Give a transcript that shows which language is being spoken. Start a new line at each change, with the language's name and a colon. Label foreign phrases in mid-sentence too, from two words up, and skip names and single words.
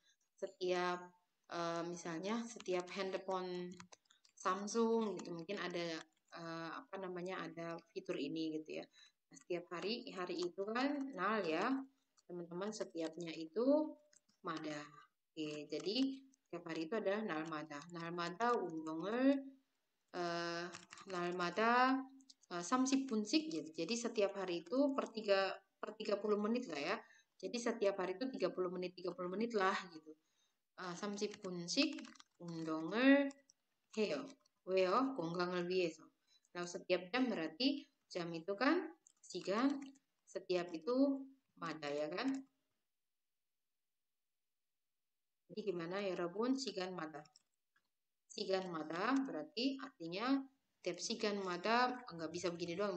Indonesian: Setiap misalnya setiap handphone Samsung gitu mungkin ada ada fitur ini gitu ya. Nah, setiap hari itu kan nal ya teman-teman, setiapnya itu mada. Oke, jadi setiap hari itu adalah
Korean: 날마다 운동을 날마다 30분씩
Indonesian: gitu. Jadi setiap hari itu per 30 menit lah ya. Jadi setiap hari itu 30 menit lah gitu.
Korean: 30분씩 운동을 해요. 왜요? 건강을 위해서.
Indonesian: Nah, setiap jam berarti jam itu kan sigan, setiap itu mada ya kan? Jadi gimana ya Rabun? Sigan mada. Sigan mada berarti artinya tiap sigan mada nggak bisa begini doang.